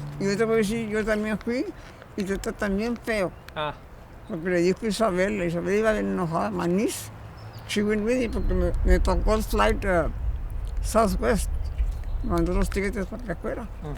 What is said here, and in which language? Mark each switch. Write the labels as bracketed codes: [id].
[es] Yo te voy a decir, yo también fui y te está también feo. Ah, Porque le dijo Isabel, la Isabel iba bien enojada, [en] my niece. She went with me [es] porque me tocó el [en] flight Southwest. [es] Me mandó los tickets para que fuera.